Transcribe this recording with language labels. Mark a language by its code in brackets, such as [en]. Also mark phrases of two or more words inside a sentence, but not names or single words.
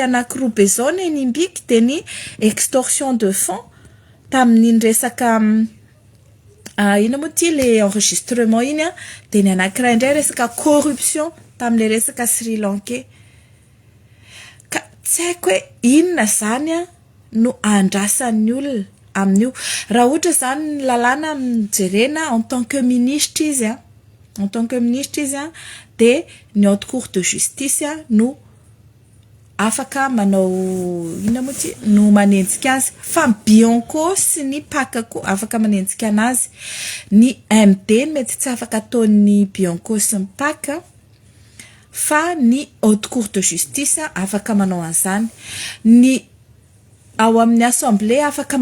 [mg] anankiroa be zao ny Arimbiky de ny [fr] extorsion de fonds [mg] tamin'ny resaka ina moa ty le enregistrement iny de ny anankiray indray resaka corruption tamile resaka Sri Lankais ka tsy haiko hoe inona zany no andrasan'ny olona amin'io raha ohatra zany lalàna mijerena [fr] en tant que ministre [mg] izy de ny [fr] haute cour de justice [mg] no afaka manao inona moa ty no manenjika azy fa Bianco sy ny Pakako afaka manenjika anazy ny MD mety tsy afaka ataon'ny Bianco sy ny Paka fa ny [fr] haute cour de justice [mg] afaka manao an'izany ny ao amin'ny assemblée afaka